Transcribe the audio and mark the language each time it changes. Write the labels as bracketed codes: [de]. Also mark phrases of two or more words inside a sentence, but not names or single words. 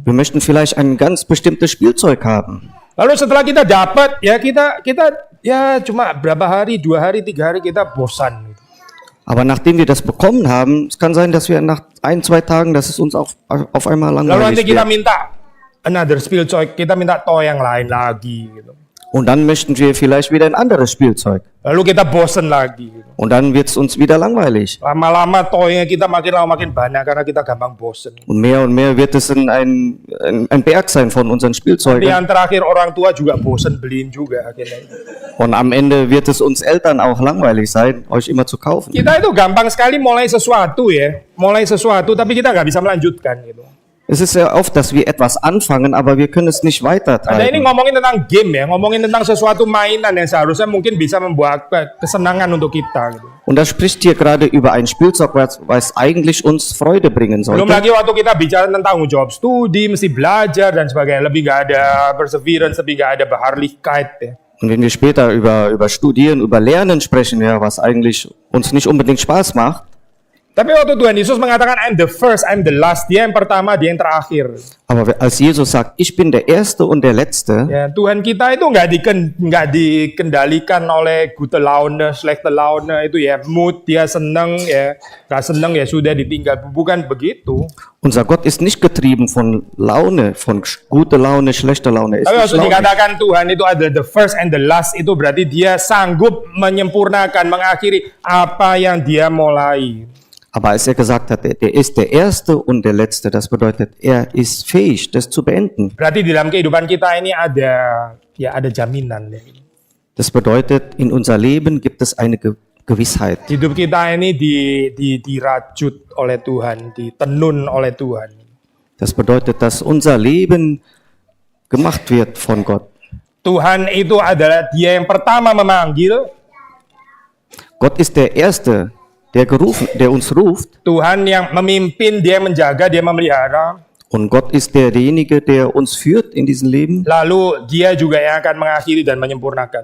[de] Wir möchten vielleicht ein ganz bestimmtes Spielzeug haben. [id] Lalu setelah kita dapat, ya kita ya cuma berapa hari, 2 hari, 3 hari kita bosan. Gitu. [de] Aber nachdem wir das bekommen haben, es kann sein, dass wir nach 1-2 Tagen, dass es uns auf einmal [id] Lalu nanti [de] langweilig [id] kita [de] wird. [id] minta another Spielzeug, kita minta toy yang lain lagi gitu. [de] Und dann möchten wir vielleicht wieder ein anderes Spielzeug. [id] Lalu kita bosen lagi gitu. [de] Und dann wird es uns wieder langweilig. [id] Lama-lama toynya kita makin lama makin banyak karena kita gampang bosen. [de] Und mehr wird es ein Berg sein von unseren [id] Tapi [de] Spielzeugen. [id] yang terakhir orang tua juga bosen beliin juga akhirnya. [de] Und am Ende wird es uns Eltern auch langweilig sein, euch immer zu kaufen. [id] Kita itu gampang sekali mulai sesuatu ya, mulai sesuatu tapi kita nggak bisa melanjutkan gitu. [de] Es ist sehr oft, dass wir etwas anfangen, aber wir können es nicht [id] Nah, ini [de] weitertreiben. [id] ngomongin tentang game ya, ngomongin tentang sesuatu mainan yang seharusnya mungkin bisa membuat kesenangan untuk kita. Gitu. [de] Und das spricht hier gerade über ein Spielzeug, was eigentlich uns Freude bringen [id] Belum [de] sollte. [id] lagi waktu kita bicara tentang tanggung jawab studi, mesti belajar dan sebagainya, lebih nggak ada perseverance, lebih nggak ada Beharrlichkeit ya. [de] Und wenn wir später über Studieren, über Lernen sprechen, ja, was eigentlich uns nicht unbedingt Spaß macht, [id] Tapi waktu Tuhan Yesus mengatakan [en] I'm the first, I'm the last, [id] dia yang pertama, dia yang terakhir. [de] aber als Jesus sagt, ich bin der Erste und der Letzte, [id] Ya, Tuhan kita itu nggak dikendalikan oleh [de] gute Laune, schlechte Laune, [id] itu ya mood, dia seneng ya, nggak seneng ya sudah ditinggal, bukan begitu. [de] unser Gott ist nicht getrieben von Laune, von gute Laune, schlechter Laune. Er ist [id] Tapi [de] nicht [id] waktu [de] launig. [id] dikatakan Tuhan itu ada [en] the first and the last, [id] itu berarti dia sanggup menyempurnakan, mengakhiri apa yang dia mulai. [de] Aber als er gesagt hat, der ist der Erste und der Letzte, das bedeutet, er ist fähig, das zu beenden. [id] Berarti di dalam kehidupan kita ini ada jaminan. Ya. [de] Das bedeutet, in unser Leben gibt es eine Gewissheit. [id] Hidup kita ini dirajut oleh Tuhan, ditenun oleh Tuhan. [de] Das bedeutet, dass unser Leben gemacht wird von Gott. [id] Tuhan itu adalah dia yang pertama memanggil, [de] Gott ist der Erste, der uns ruft, [id] Tuhan yang memimpin, dia yang menjaga, dia memelihara. [de] und Gott ist derjenige, der uns führt in diesem Leben [id] Lalu dia juga yang akan mengakhiri dan menyempurnakan.